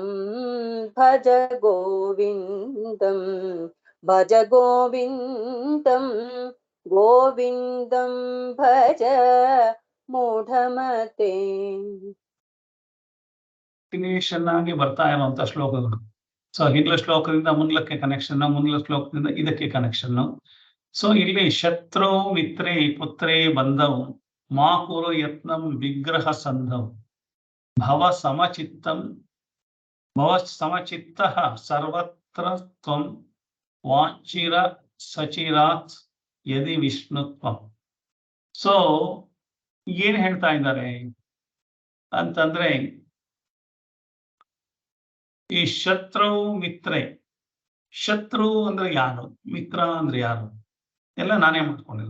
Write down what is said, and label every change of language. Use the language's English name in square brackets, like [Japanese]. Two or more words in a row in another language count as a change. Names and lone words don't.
[Sanskrit] ಭಜ ಗೋವಿಂದಂ ಭಜ ಗೋವಿಂದಂ ಗೋವಿಂದಂ ಭಜ ಮೂಢಮತೆ. [Kannada] ಕಂಟಿನ್ಯೂಷನ್ ಆಗಿ ಬರ್ತಾ ಇರುವಂತ ಶ್ಲೋಕಗಳು. ಸೊ ಹಿಂದಿನ ಶ್ಲೋಕದಿಂದ ಮುಂದಕ್ಕೆ ಕನೆಕ್ಷನ್, ಮುಂದಿನ ಶ್ಲೋಕದಿಂದ ಇದಕ್ಕೆ ಕನೆಕ್ಷನ್. ಸೊ ಇಲ್ಲಿ [Sanskrit] ಶತ್ರು ಮಿತ್ರೇ ಪುತ್ರೇ ಬಂಧವು ಮಾ ಕುರು ಯತ್ನಂ ವಿಗ್ರಹ ಸಂಧವು ಭವ ಸಮಚಿತ್ತಂ ಭವ ಸಮಚಿತ್ತ ಸರ್ವತ್ರ ತ್ವಂ ವಾಚಿರ ಸಚಿರಾತ್ ಯದಿ ವಿಷ್ಣುತ್ವಂ. [Kannada] ಸೊ ಏನ್ ಹೇಳ್ತಾ ಇದ್ದಾರೆ ಅಂತಂದ್ರೆ, ಈ ಶತ್ರು ಮಿತ್ರೆ, ಶತ್ರು ಅಂದ್ರೆ ಯಾರು, ಮಿತ್ರ ಅಂದ್ರೆ ಯಾರು ಎಲ್ಲ ನಾನೇ ಮಾಡ್ಕೊಂಡಿಲ್ಲ.